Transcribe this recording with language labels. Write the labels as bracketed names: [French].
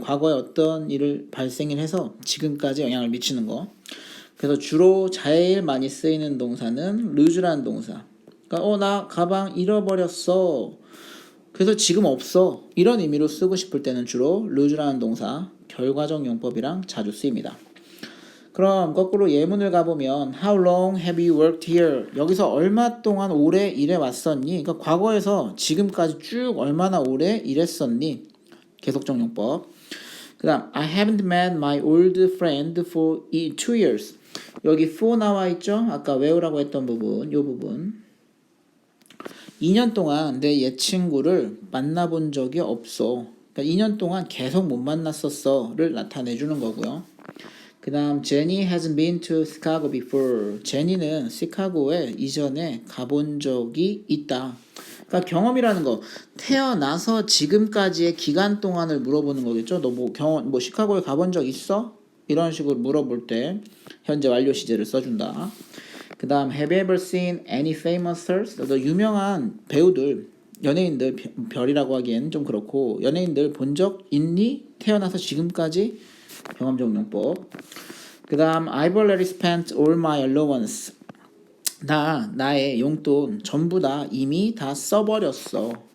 [Korean] 과거에 어떤 일을 발생을 해서 지금까지 영향을 미치는 거. 그래서 주로 제일 많이 쓰이는 동사는 lose라는 동사. 그러니까 나 가방 잃어버렸어. 그래서 지금 없어. 이런 의미로 쓰고 싶을 때는 주로 lose라는 동사, 결과적 용법이랑 자주 쓰입니다. 그럼 거꾸로 예문을 가보면 [English] How long have you worked here? [Korean] 여기서 얼마 동안 오래 일해왔었니? 그러니까 과거에서 지금까지 쭉 얼마나 오래 일했었니? 계속적 용법. 그 다음 [English] I haven't met my old friend for 2 years. [Korean] 여기 for 나와 있죠? 아까 외우라고 했던 부분, 요 부분. 2년 동안 내 옛 친구를 만나본 적이 없어. 그러니까 2년 동안 계속 못 만났었어를 나타내주는 거고요. 그 다음 [English] Jenny hasn't been to Chicago before. [Korean] 제니는 시카고에 이전에 가본 적이 있다. 그러니까 경험이라는 거 태어나서 지금까지의 기간 동안을 물어보는 거겠죠. 너 뭐 시카고에 가본 적 있어? 이런 식으로 물어볼 때 현재 완료 시제를 써준다. 그 다음 [English] Have you ever seen any famous stars? [Korean] 너 유명한 배우들 연예인들 별이라고 하기엔 좀 그렇고 연예인들 본 적 있니? 태어나서 지금까지 경험적 용법. 그 다음 [English] I've already spent all my allowance. [Korean] 나의 용돈 전부 다 이미 다 써버렸어.